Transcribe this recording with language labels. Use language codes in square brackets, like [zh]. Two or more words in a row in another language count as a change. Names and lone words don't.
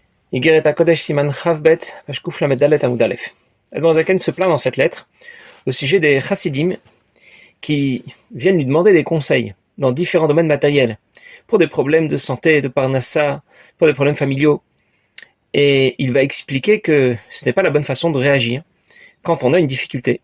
[he] Igeret HaKodesh סימן כב, page קוף למד דלת עמוד אלף. [fr] Admor Zaken se plaint dans cette lettre au sujet des chassidim qui viennent lui demander des conseils dans différents domaines matériels, pour des problèmes de santé, de parnassa, pour des problèmes familiaux. Et il va expliquer que ce n'est pas la bonne façon de réagir quand on a une difficulté.